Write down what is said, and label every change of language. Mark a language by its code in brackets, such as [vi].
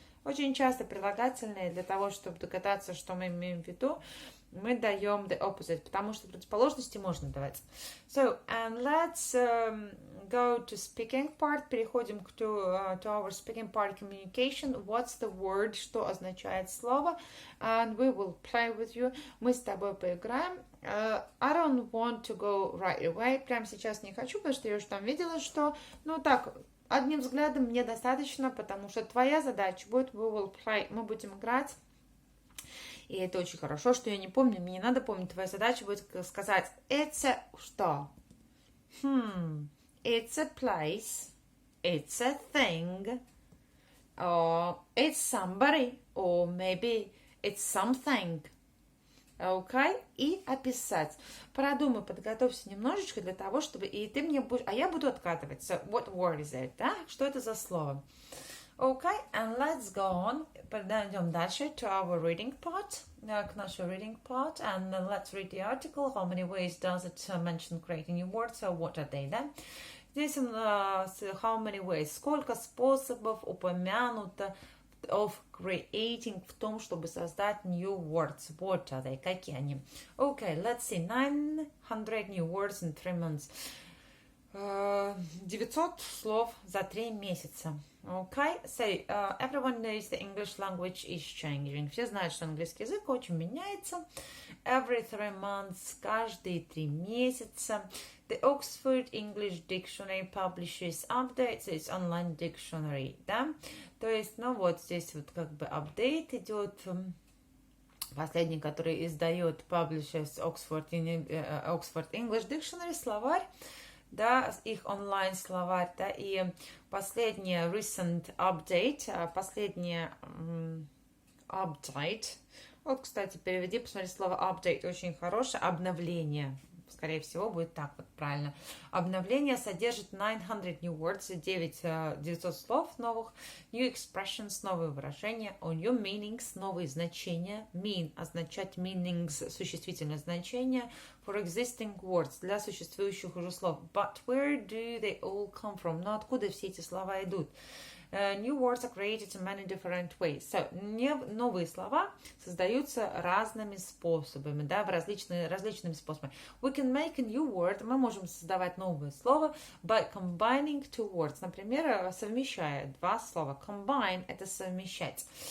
[ru] Очень часто прилагательные для того, чтобы догадаться, что мы имеем в виду, мы даем [en] the opposite, [ru] потому что противоположности можно давать. [en] So, and let's go to speaking part. [ru] Переходим [en] to our speaking part communication. What's the word? [ru] Что означает слово? [en] And we will play with you. [ru] Мы с тобой поиграем. [en] I don't want to go right away. [ru] Прямо сейчас не хочу, потому что я уже там видела, что, ну так, одним взглядом мне достаточно, потому что твоя задача будет [en] we will play. [ru] Мы будем играть. И это очень хорошо, что я не помню. Мне не надо помнить. Твоя задача будет сказать [en] it's a [ru] что? [en] It's a place. It's a thing. Or it's somebody. Or maybe it's something. [ru] Okay? И описать. Продумай, подготовься немножечко для того, чтобы... И ты мне будешь... А я буду откатывать. [en] So, what word is it? Да? [ru] Что это за слово? [en] Okay, and let's go on. [ru] Пойдем дальше [en] to our reading part. [ru] К нашей [en] reading part. And let's read the article. How many ways does it mention creating new words? So what are they, да? [ru] Здесь [en] how many ways? [ru] Сколько способов упомянуто [en] of creating [ru] в том, чтобы создать [en] new words. What are they? [ru] Какие они? [en] Okay, let's see. 900 new words in 3 months. [ru] 900 слов за 3 месяца. [en] Okay, so everyone knows the English language is changing. [ru] Все знают, что английский язык очень меняется. [en] Every 3 months, [ru] каждые 3 месяца. [en] The Oxford English Dictionary publishes updates, its online dictionary, да? [ru] То есть, ну вот здесь вот как бы апдейт идет, последний, который издает publishes Oxford English Dictionary, словарь, да, их онлайн-словарь, да, и последняя [en] recent update, [ru] последняя update, вот, кстати, переведи, посмотри, слово update очень хорошее, обновление, скорее всего, будет так вот правильно. Обновление содержит 900 [en] new words, [ru] 900 слов новых, [en] new expressions, [ru] новые выражения, [en] new meanings, [ru] новые значения, mean означать meanings, существительное значение, [en] for existing words, [ru] для существующих уже слов. [en] But where do they all come from? [ru] Но откуда все эти слова идут? [en] New words are created in many different ways. [ru] So, новые слова создаются разными способами, да, различными способами. [en] We can make a new word. [ru] Мы можем создавать новое слово [en] by combining two words. [ru] Например, совмещая два слова. Combine – это совмещать.